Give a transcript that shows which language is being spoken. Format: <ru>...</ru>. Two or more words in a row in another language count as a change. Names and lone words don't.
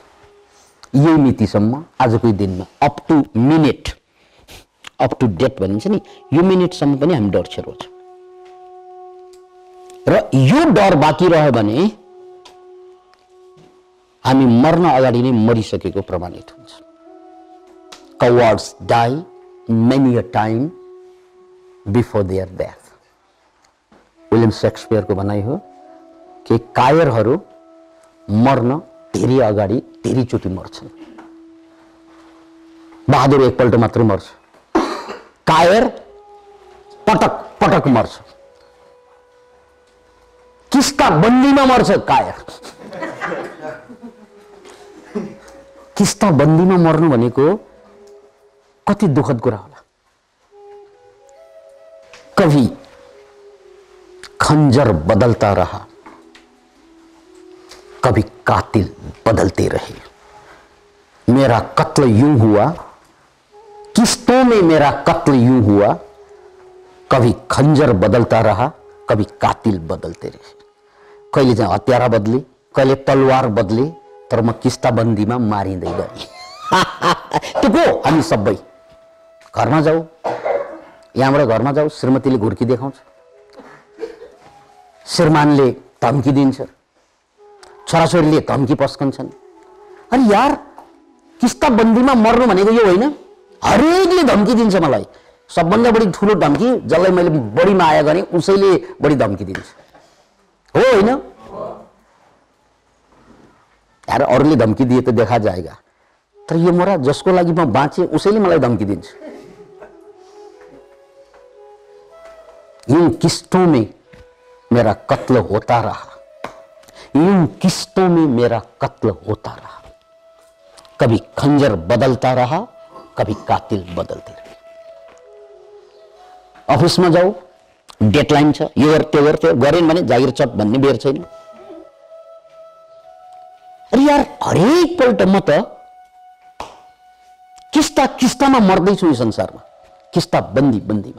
<ne>यही मितिसम्म आजकै दिनमा</ne> <en>up to minute, up to date</en> <ne>भनिन्छ नि, यो मिनेटसम्म पनि हामी डरछेर छौँ। र यो डर बाँकी रह्यो भने हामी मर्न अगाडि नै मरिसकेको प्रमाणित हुन्छ।</ne> <en>Cowards die many a time before their death.</en> <ne>विलियम शेक्सपियरको भनाइ हो कि कायरहरू मर्न धेरै अगाडि धेरैचोटि मर्छन्। बहादुर एकपल्ट मात्रै मर्छ, कायर पटक पटक मर्छ। किस्ता बन्दीमा मर्छ कायर। किस्ता बन्दीमा मर्नु भनेको कति दुखद कुरा होला।</ne> <hi>कभी खंजर बदलता रहा, कभी कातिल बदलते रहे। मेरा कत्ल यूं हुआ, किस्तों में मेरा कत्ल यूं हुआ, कभी खंजर बदलता रहा, कभी कातिल बदलते रहे।</hi> <ne>कहिले चाहिँ हत्यारा बदली, कहिले तलवार बदली, तर म किस्ता बन्दीमा मारिँदै गएँ। त्यो को? हामी सबै। घरमा जाऊ, यहाँबाट घरमा जाऊ, श्रीमतीले घुर्की देखाउँछ, श्रीमानले धम्की दिन्छ, छोराछोरीले धम्की पस्कन्छन्। अरे यार, किस्ता बन्दीमा मर्नु भनेको यो होइन। हरेकले धम्की दिन्छ मलाई। सबभन्दा बढी ठुलो धम्की जसलाई मैले बढी माया गरेँ उसैले बढी धम्की दिन्छ, हो होइन? यार अरूले धम्की दिए त</ne> <hi>देखा जाएगा,</hi> <ne>तर यो मोरा जसको लागि म बाँचे उसैले मलाई धम्की दिन्छ।</ne> <hi>यूं किस्तों में मेरा कत्ल होता रहा, यूं किस्तों में मेरा कत्ल होता रहा, कभी खंजर बदलता रहा, कभी कातिल बदलते रहे।</hi> <ne>अफिसमा जाऊ, डेडलाइन छ, यो गर त्यो गर, त्यो गरेन भने जागिर चट भन्ने बेर छैन। अरे यार हरेक पल्ट म त किस्ता किस्तामा मर्दैछु यो संसारमा, किस्ता बन्दी बन्दीमा।</ne>